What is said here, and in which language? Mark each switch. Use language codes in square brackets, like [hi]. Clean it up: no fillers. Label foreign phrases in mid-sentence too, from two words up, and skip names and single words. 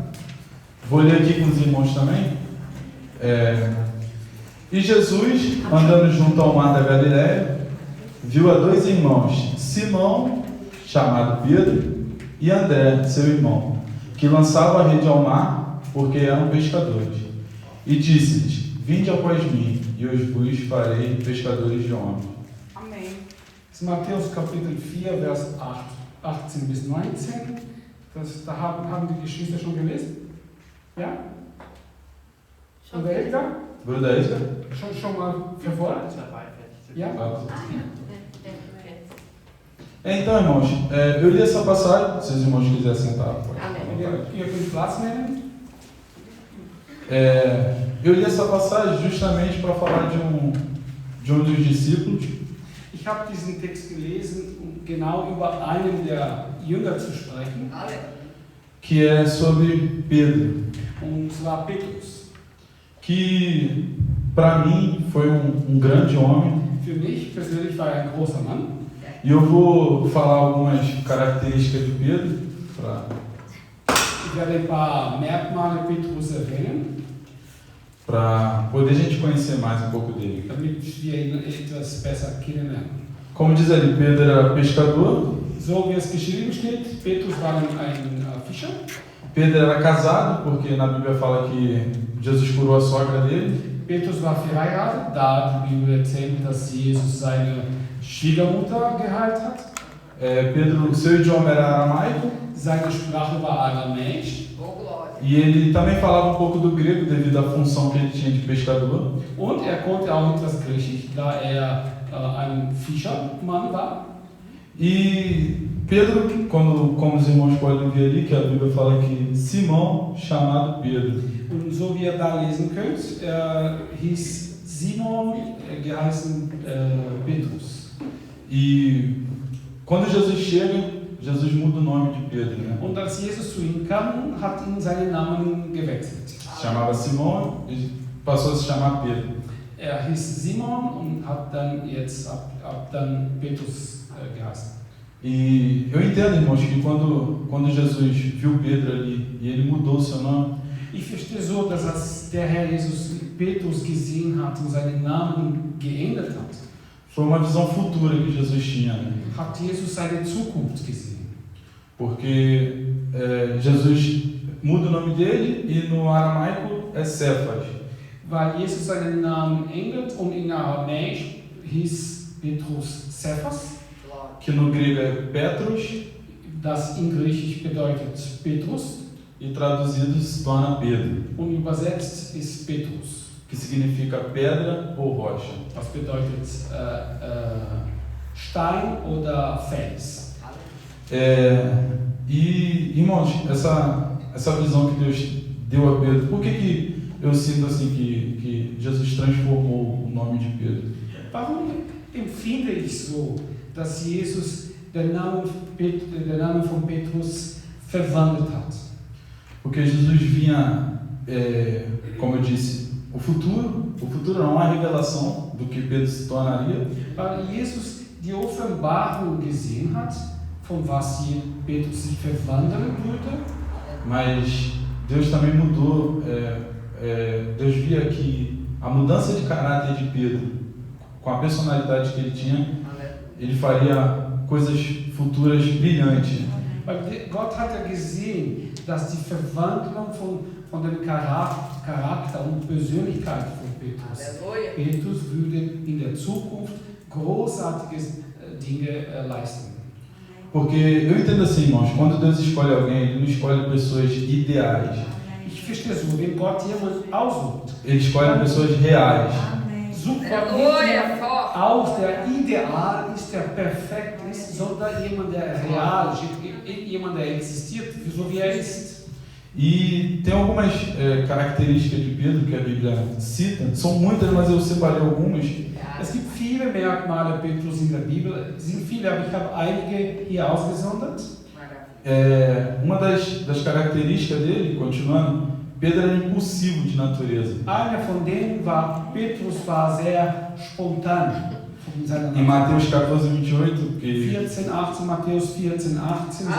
[pt] Vou ler aqui com os irmãos também. E Jesus, andando junto ao mar da Galileia, viu a 2 irmãos, Simão, chamado Pedro, e André, seu irmão, que lançavam a rede ao mar, porque eram pescadores. E disse-lhes: Vinde após mim, e eu vos farei pescadores de homens. Amém. [de] Das ist Matthäus Kapitel 4, Vers 18 bis 19. Da haben die Geschwister schon gelesen? Ja? Bruder Edgar? Bruder Edgar? Schon mal verfolgt? Ja? [pt] Então, irmãos, eu li essa passagem, se os irmãos quiserem sentar. Amém. [de] Ihr könnt Platz nehmen. [pt] Eu li essa passagem justamente para falar de um dos discípulos. [de] Ich habe diesen Text gelesen, um genau über einen der Jünger zu sprechen, [pt] Que é sobre Pedro, [de] und zwar Petrus. [pt] que para mim foi um grande homem, [de] Für mich persönlich war er ein großer Mann. [pt] e eu vou falar algumas características de Pedro [de] Ich werde ein paar Merkmale Petrus erwähnen, [pt] para poder a gente conhecer mais um pouco dele. [de] damit wir ihn etwas besser kennenlernen. [pt] Como diz ali, Pedro era pescador, [de] So wie es geschrieben steht, Petrus war ein Fischer. [pt] Pedro era casado, porque na Bíblia fala que Jesus curou a sogra dele. [de] Petrus war verheiratet, da die Bibel erzählt, dass Jesus seine Schwiegermutter geheilt hat. [pt] Pedro, seu idioma era aramaico, [de] Seine Sprache war aramäisch. [pt] Oh, glória. e ele também falava um pouco do grego devido à função que ele tinha de pescador. [de] Und er konnte auch etwas Griechisch, da er ein Fischermann war. [pt] E Pedro, como os irmãos podem ver ali, que a Bíblia fala que Simão, chamado Pedro. [de] Und so wie ihr da lesen könnt, hieß Simon, geheißen Petrus. [pt] E quando Jesus chega, Jesus muda o nome de Pedro, né? [de] Und als Jesus zu ihm kam, hat ihn seinen Namen gewechselt. [pt] Se chamava Simão e passou a se chamar Pedro. [de] Er hieß Simon und hat dann jetzt ab dann Petrus geheißen. [pt] E eu entendo, irmãos, que quando Jesus viu Pedro ali e ele mudou o seu nome, [de] Ich verstehe so, dass als der Herr Jesus Petrus gesehen hat und seinen Namen geändert hat, [pt] foi uma visão futura que Jesus tinha, né? [de] hat Jesus seine Zukunft gesehen. [pt] Porque Jesus muda o nome dele e no aramaico é Cefas. [de] Weil Jesus seinen Namen ändert und in Aramäisch hieß Petrus Cephas, [pt] Glória. Que no grego é Petros, [de] das in Griechisch bedeutet Petrus [pt] e traduzido se torna Pedro, [de] und übersetzt ist Petrus. [pt] que significa pedra ou rocha. [de] Das bedeutet Stein oder Fels. [pt] E, irmãos, essa visão que Deus deu a Pedro, por que eu sinto assim que Jesus transformou o nome de Pedro? [de] Warum empfinde ich so, dass Jesus den Namen von Petrus verwandelt hat? [pt] Porque Jesus vinha, como eu disse, o futuro não, a revelação do que Pedro se tornaria. [de] Weil Jesus die Offenbarung gesehen hat, von was hier Petrus sich verwandeln würde. [pt] Mas Deus também mudou. Deus via que a mudança de caráter de Pedro, com a personalidade que ele tinha, ele faria coisas futuras brilhantes. [de] Weil Gott hat ja gesehen, dass die Verwandlung von dem Charakter und Persönlichkeit von Petrus. [pt] Aleluia. [de] Petrus würde in der Zukunft großartige Dinge leisten. [pt] Porque eu entendo assim, irmãos, quando Deus escolhe alguém, Ele não escolhe pessoas ideais. [de] Ich verstehe so, wenn Gott jemanden aussucht, [pt] Ele escolhe pessoas reais. [de] sucht Gott nicht [pt] Aleluia. [de] jemanden [pt] Forte. [de] aus, der ideal ist, der perfekt ist, sondern jemand, der real ist, jemand, der existiert, so wie er ist. [pt] E tem algumas características de Pedro que a Bíblia cita, são muitas, mas eu separei algumas. [de] Es gibt viele Merkmale Petrus in der Bibel, es sind viele, aber ich habe einige hier ausgesondert. [pt] Uma das características dele, continuando, Pedro era impulsivo de natureza. [de] Einer von denen war, Petrus war sehr spontan von seiner [pt] Em [de] Natur. [pt] Mateus 14, 28, que [de] 14, 18, Matthäus 14, 18 sagt,